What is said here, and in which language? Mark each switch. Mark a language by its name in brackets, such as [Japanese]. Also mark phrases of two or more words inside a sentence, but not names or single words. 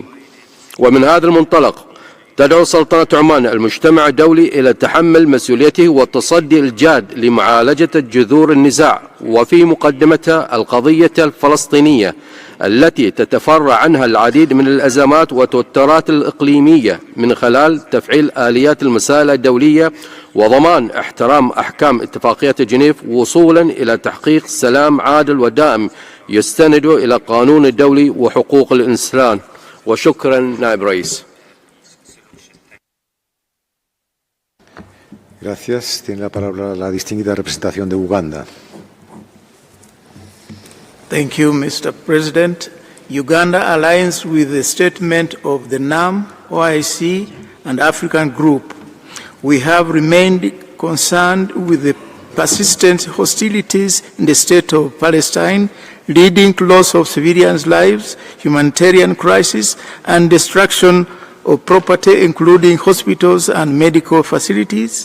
[Arabic] ومن هذا المنطلق تدعو سلطنة عمان المجتمع الدولي إلى تحمل مسؤوليته والتصدي الجاد لمعالجة جذور النزاع، وفي مقدمتها القضية الفلسطينية التي تتفرع عنها العديد من الأزمات والتوترات الإقليمية من خلال تفعيل آليات المسائل الدولية وضمان احترام أحكام اتفاقية جنيف وصولا إلى تحقيق سلام عادل ودائم يستند إلى قانون الدولي وحقوق الإنسان. وشكرا نائب رئيس. [Spanish] Gracias. Tiene la palabra la distinguida representación de Uganda. [English] Thank you, Mr. President. Uganda aligns with the statement of the NAM, OIC, and African Group. We have remained concerned with the persistent hostilities in the state of Palestine, leading to loss of civilians' lives, humanitarian crisis, and destruction of property, including hospitals and medical facilities.